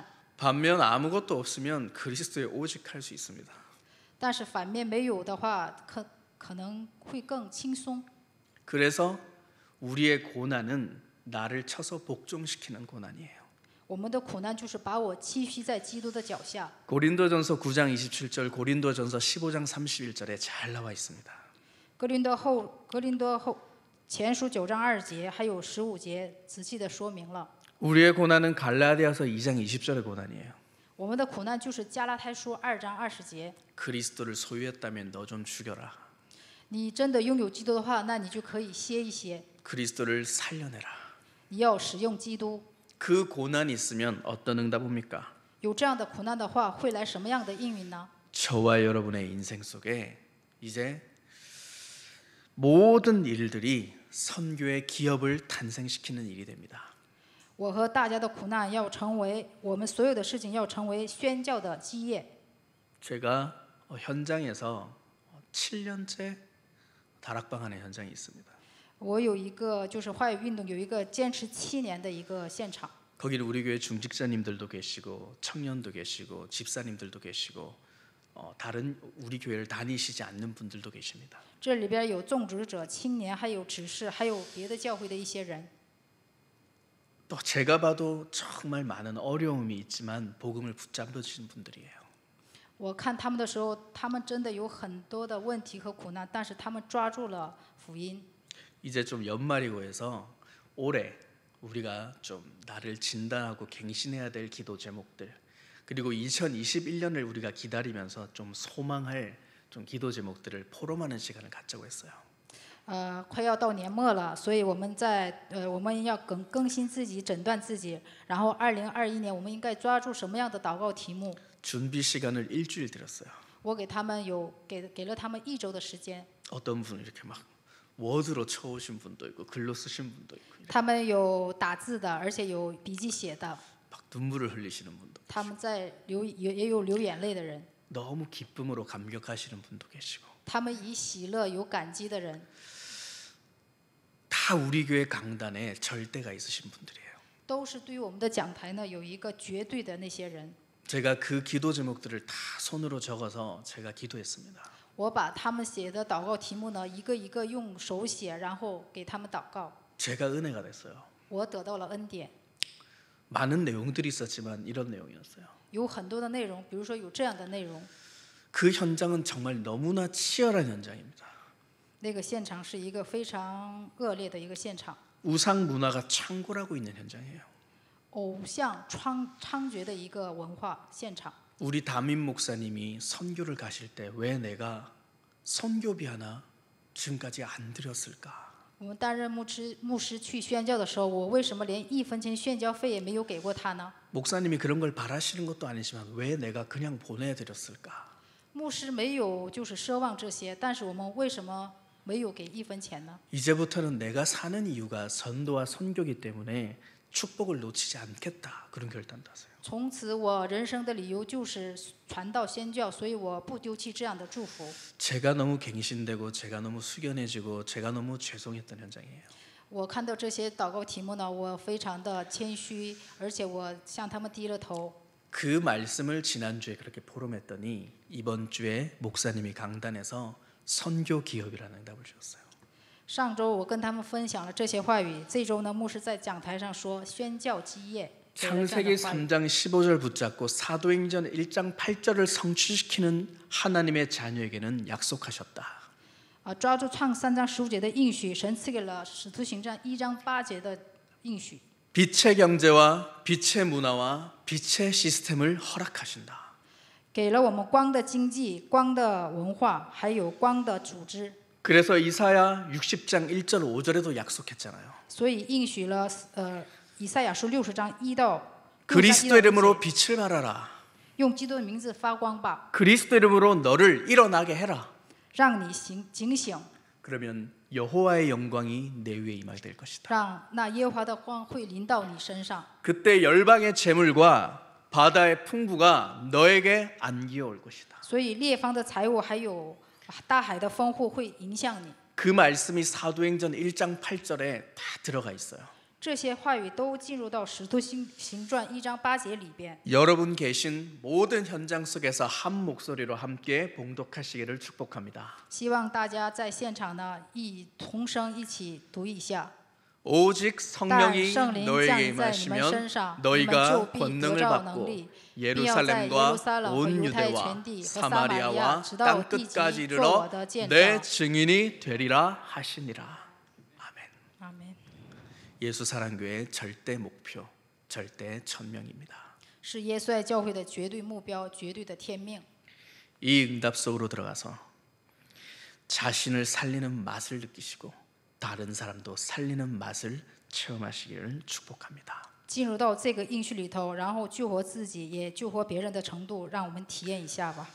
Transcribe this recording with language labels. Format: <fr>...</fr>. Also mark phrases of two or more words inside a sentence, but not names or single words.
<ko>반면 아무것도 없으면 그리스도에 오직할 수 있습니다.</ko> <zh>但是反面没有的话，可能会更轻松。</zh> <ko>그래서 우리의 고난은 나를 쳐서 복종시키는 고난이에요.</ko> <zh>我们的苦难就是把我栖息在基督的脚下。</zh> <ko>고린도전서 9장 27절, 고린도전서 15장 31절에 잘 나와 있습니다.</ko> <zh>格林多后前书9章2节还有15节仔细的说明了。</zh> <ko>우리의 고난은 갈라디아서 2장 20절의 고난이에요.</ko> <zh>我们的苦难就是加拉太书2章20节。</zh> <ko>그리스도를 소유했다면 너 좀 죽여라.</ko> <zh>你真的拥有基督的话，那你就可以歇一歇。</zh> <ko>그리스도를 살려내라.</ko> <zh>你要使用基督。</zh> <ko>그 고난이 있으면 어떤 응답 옵니까?</ko> <zh>有这样的苦难的话，会来什么样的应允呢？</zh> <ko>저와 여러분의 인생 속에 이제 모든 일들이 선교의 기업을 탄생시키는 일이 됩니다.</ko> <zh>我和大家的苦难要成为我们所有的事情要成为宣教的基业。</zh> <ko>제가 현장에서 7년째 다락방하는 현장이 있습니다.</ko> <zh>我有一个就是话语运动有一个坚持7年的一个现场，</zh> <ko>거기는 우리 교회 중직자님들도 계시고 청년도 계시고 집사님들도 계시고 다른 우리 교회를 다니시지 않는 분들도 계십니다.</ko> <zh>这里边有种植者、青年，还有执事，还有别的教会的一些人。</zh> <ko>또 제가 봐도 정말 많은 어려움이 있지만 복음을 붙잡으신 분들이에요.</ko> <zh>我看他们的时候，他们真的有很多的问题和苦难，但是他们抓住了福音。</zh> <ko>이제 좀 연말이고 해서 올해 우리가 좀 나를 진단하고 갱신해야 될 기도 제목들 그리고 2021년을 우리가 기다리면서 좀 소망할 좀 기도 제목들을 포럼하는 시간을 갖자고 했어요.</ko> <zh>快要到年末了，所以我们我们要更新自己，诊断自己。然后2021年，我们应该抓住什么样的祷告题目？</zh> <ko>준비 시간을 일주일 드렸어요.</ko> <zh>我给他们给了他们1周的时间。</zh> <ko>어떤 분은 이렇게 막 워드로 쳐오신 분도 있고 글로 쓰신 분도 있고</ko> <zh>他们有打字的，而且有笔记写的。</zh> <ko>막 눈물을 흘리시는 분도</ko> <zh>他们也有流眼泪的人，</zh> <ko>너무 기쁨으로 감격하시는 분도 계시고</ko> <zh>他们以喜乐有感激的人，</zh> <ko>다 우리 교회 강단에 절대가 있으신 분들이에요.</ko> <zh>都是对于我们的讲台呢有一个绝对的那些人。</zh> <ko>제가 그 기도 제목들을 다 손으로 적어서 제가 기도했습니다.</ko> <zh>我把他们写的祷告题目呢，一个一个用手写，然后给他们祷告。</zh> <ko>제가 은혜가 됐어요.</ko> <zh>我得到了恩典，</zh> <ko>많은 내용들이 있었지만 이런 내용이었어요.</ko> <zh>有很多的内容，比如说有这样的内容。</zh> <ko>그 현장은 정말 너무나 치열한 현장입니다.</ko> <zh>那个现场是一个非常恶劣的一个现场，</zh> <ko>우상 문화가 창궐하고 있는 현장이에요.</ko> <zh>偶像猖獗的一个文化现场。</zh> <ko>우리 담임 목사님이 선교를 가실 때 왜 내가 선교비 하나 지금까지 안 드렸을까?</ko> <zh>我们担任牧师去宣教的时候，我为什么连1分钱宣教费也没有给过他呢？</zh> <ko>목사님이 그런 걸 바라시는 것도 아니지만 왜 내가 그냥 보내드렸을까?</ko> <zh>牧师没有就是奢望这些，但是我们为什么没有给1分钱呢？</zh> <ko>이제부터는 내가 사는 이유가 선도와 선교기 때문에 축복을 놓치지 않겠다. 그런 결단도 하세요.</ko> <zh>从此我人生的理由就是传道宣教，所以我不丢弃这样的祝福。</zh> <ko>제가 너무 갱신되고 제가 너무 숙연해지고 제가 너무 죄송했던 현장이에요.</ko> <zh>我看到这些祷告题目呢，我非常的谦虚，而且我向他们低了头。</zh> <ko>그 말씀을 지난주에 그렇게 포럼했더니 이번 주에 목사님이 강단에서 선교 기업이라는 응답을 주셨어요.</ko> <zh>上周我跟他们分享了这些话语，这周呢，牧师在讲台上说宣教基业。</zh> <ko>창세기 3장 15절 붙잡고 사도행전 1장 8절을 성취시키는 하나님의 자녀에게는 약속하셨다.</ko> <zh>抓住创3章15节的应许，神赐给了使徒行传1章8节的应许。</zh> <ko>빛의 경제와 빛의 문화와 빛의 시스템을 허락하신다.</ko> <zh>给了我们光的经济、光的文化，还有光的组织。</zh> <ko>그래서 이사야 60장 1절 5절에도 약속했잖아요.</ko> <zh>所以应许了以赛亚书60章1到</zh> <ko>그리스도 이름으로 빛을 발하라.</ko> <zh>用基督的名字发光吧，</zh> <ko>그리스도 이름으로 너를 일어나게 해라.</ko> <zh>让你警醒，</zh> <ko>그러면 여호와의 영광이 내 위에 임하게 될 것이다.</ko> <zh>让那耶和华的光会临到你身上。</zh> <ko>그때 열방의 재물과 바다의 풍부가 너에게 안기어올 것이다.</ko> <zh>所以列方的财物还有大海的丰富会影响你。</zh> <ko>그 말씀이 사도행전 1장 8절에 다 들어가 있어요.</ko> <zh>这些话语都进入到使徒行传1章8节里边。</zh> <ko>여러분 계신 모든 현장 속에서 한 목소리로 함께 봉독하시기를 축복합니다.</ko> <zh>希望大家在现场呢同声一起读一下。</zh> <ko>오직</ko> <zh>但</zh> <ko>성령이</ko> <zh>圣灵降</zh> <ko>너에게</ko> <zh>临在你们身</zh> <ko>임하시면</ko> <zh>上，你们</zh> <ko>너희가</ko> <zh>就必得</zh> <ko>권능을</ko> <zh>着能</zh> <ko>받고</ko> <zh>力，必要在耶路撒</zh> <ko>예루살렘과</ko> <zh>冷和</zh> <ko>온</ko> <zh>犹太</zh> <ko>유대와</ko> <zh>全地和撒玛利亚，</zh> <ko>사마리아와</ko> <zh>直到地</zh> <ko>땅끝까지</ko> <zh>极，做我</zh> <ko>이르러</ko> <zh>的见</zh> <ko>내</ko> <zh>证。</zh> <ko>증인이 되리라 하시니라. 아멘.</ko> <zh>阿门。</zh> <ko>예수 사랑교회의 절대 목표, 절대 천명입니다.</ko> <zh>是耶稣爱教会的绝对目标，绝对的天命。</zh> <ko>이 응답 속으로 들어가서 자신을 살리는 맛을 느끼시고 다른 사람도 살리는 맛을 체험하시기를 축복합니다.</ko> <zh>进入到这个应许里头，然后救活自己，也救活别人的程度，让我们体验一下吧。</zh>